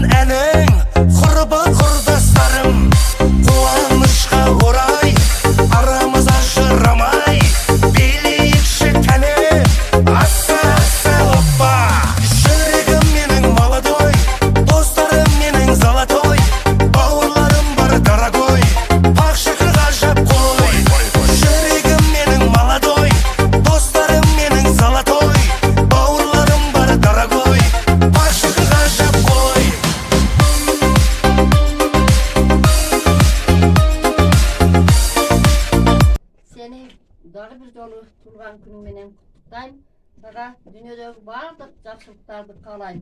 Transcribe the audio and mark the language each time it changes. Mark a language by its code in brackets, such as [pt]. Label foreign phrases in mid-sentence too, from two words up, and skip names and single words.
[kk] әнің, құрбы құрдастарым, қуанышқа орай, арамыз ажырамай, билейікші кәне, аса оппа. Жүрегім менің молодой, достарым менің золотой, бауырларым бар дорогой, пақ шықыр ғажап қой. Жүрегім менің молодой, достарым менің золотой, [ky] дагы бир жолу туулган күнүң менен куттуктайм. Сага дүйнөдөгү баардык жакшылыктарды каалайм.